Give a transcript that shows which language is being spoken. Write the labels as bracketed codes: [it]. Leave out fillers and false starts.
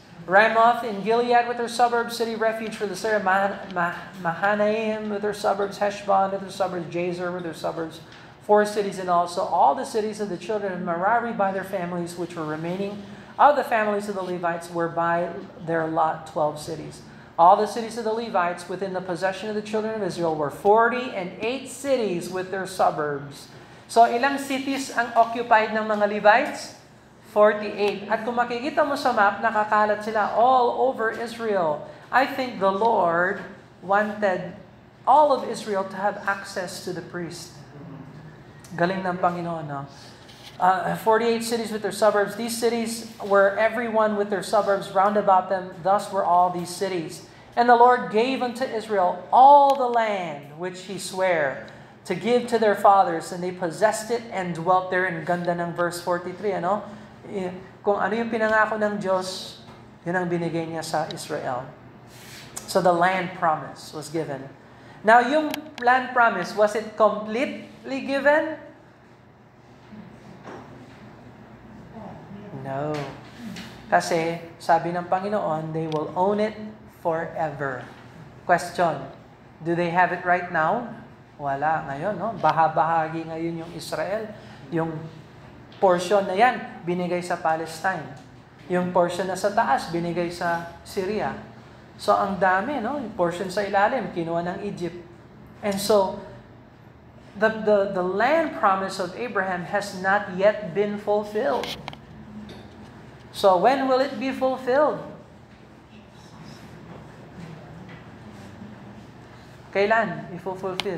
[en] Ramoth in Gilead with her suburbs, city refuge for the Sarah, Mahanaim with her suburbs, Heshbon with her suburbs, Jazer with her suburbs, 4 cities in all. So all the cities of the children of Merari by their families, which were remaining of the families of the Levites, were by their lot 12 cities. All the cities of the Levites within the possession of the children of Israel were 48 cities with their suburbs. [tl] So ilang cities ang occupied ng mga Levites? 48. At kung makikita mo sa map, nakakalat sila [en] all over Israel. I think the Lord wanted all of Israel to have access to the priest. [tl] Galing ng Panginoon, no? [en] 48 cities with their suburbs. These cities were everyone with their suburbs round about them. Thus were all these cities. And the Lord gave unto Israel all the land which He sware to give to their fathers, and they possessed it and dwelt there. [tl] And ganda ng verse 43, ano? Kung ano yung pinangako ng Diyos, yun ang binigay niya sa Israel. [en] So the land promise was given. Now, yung land promise, was it completely given? No. [tl] Kasi, sabi ng Panginoon, [en] they will own it forever. Question, do they have it right now? [tl] Wala ngayon, no? Bahagi ngayon yung Israel. Yung portion na yan, binigay sa Palestine. Yung portion na sa taas, binigay sa Syria. So, ang dami, no? Yung portion sa ilalim, kinuha ng Egypt. [en] And so, the land promise of Abraham has not yet been fulfilled. So when will it be fulfilled? [tl] Kailan i-fulfill?